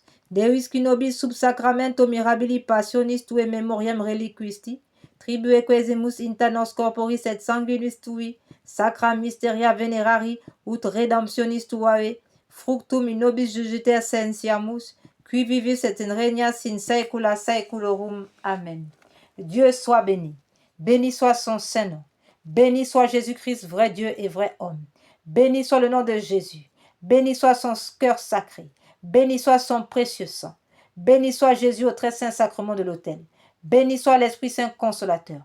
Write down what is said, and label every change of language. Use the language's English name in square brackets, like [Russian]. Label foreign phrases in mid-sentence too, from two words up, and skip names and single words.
[Latin] Deus qui nobis sub sacramento mirabili passionis tue memoriam reliquisti, tribue quesemus inta nos corporis et sanguinis tui, sacra mysteria venerari, ut redemptionis tuae, fructum in nobis jugiter sensiamus, qui vivis et in regnas in saecula saeculorum. [French] Amen. Dieu soit béni. Béni soit son Saint-Nom. Béni soit Jésus-Christ, vrai Dieu et vrai homme. Béni soit le nom de Jésus. Béni soit son cœur sacré. Béni soit son précieux sang. Béni soit Jésus au très saint sacrement de l'autel. Béni soit l'Esprit Saint consolateur.